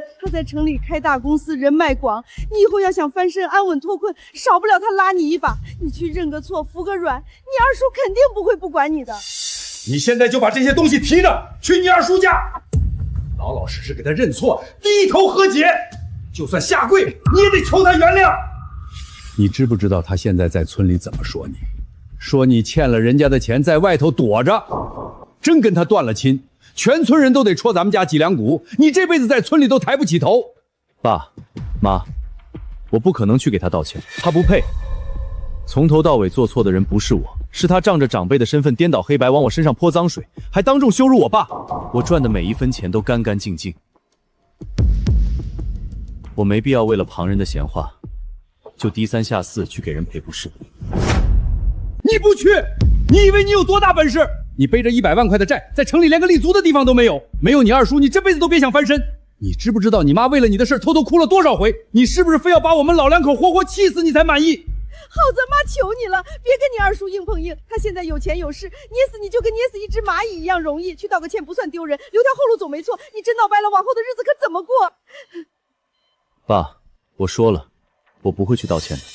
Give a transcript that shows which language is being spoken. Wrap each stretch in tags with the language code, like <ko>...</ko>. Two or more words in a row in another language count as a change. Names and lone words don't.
<zh>他在城裡開大公司，人脈廣，你以後要想翻身安穩脫困，少不了他拉你一把。你去認個錯，服個軟，你二叔肯定不會不管你的。你現在就把這些東西提着去你二叔家，老老實實給他認錯，低頭和解，就算下跪你也得求他原諒。你知不知道他現在在村裡怎麼說你？說你欠了人家的錢，在外頭躲着，真跟他斷了親，全村人都得戳咱們家脊梁骨，你這輩子在村裡都抬不起頭。爸媽，我不可能去給他道歉，他不配。從頭到尾做錯的人不是我，是他仗着長輩的身份顛倒黑白，往我身上潑髒水，還當眾羞辱我爸。我賺的每一分錢都乾乾淨淨，我沒必要為了旁人的閒話，就低三下四去給人賠不是。你不去，你以為你有多大本事？你背着100萬塊的債，在城裡連個立足的地方都沒有。没有你二叔，你這輩子都別想翻身。你知不知道你媽為了你的事偷偷哭了多少回？你是不是非要把我們老兩口活活氣死你才滿意？耗子，媽求你了，別跟你二叔硬碰硬。他現在有錢有勢，捏死你就跟捏死一只蚂蟻一樣容易。去道個歉不算丟人，留條后路總沒錯。你真鬧掰了，往後的日子可怎麼過？爸，我說了，我不会去道歉的。</zh>